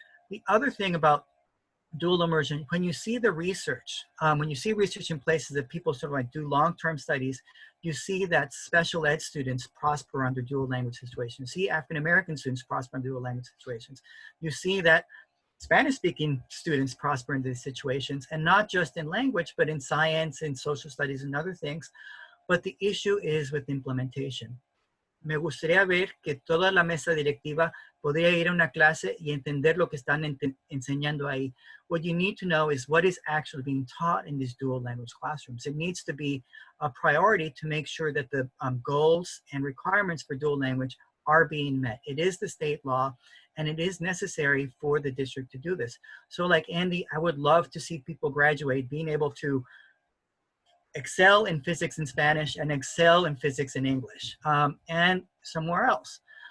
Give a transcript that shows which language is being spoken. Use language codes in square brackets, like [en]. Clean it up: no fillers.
[en] The other thing about dual immersion, when you see the research, when you see research in places that people sort of like do long-term studies, you see that special ed students prosper under dual language situations. You see African-American students prosper under dual language situations. You see that Spanish-speaking students prosper in these situations, and not just in language, but in science and social studies and other things. But the issue is with implementation. [es] Me gustaría ver que toda la mesa directiva podría ir a una clase y entender lo que están enseñando ahí. [en] What you need to know is what is actually being taught in these dual language classrooms. It needs to be a priority to make sure that the goals and requirements for dual language are being met. It is the state law, and it is necessary for the district to do this. So like Andy, I would love to see people graduate being able to excel in physics and Spanish and excel in physics and English, and somewhere else.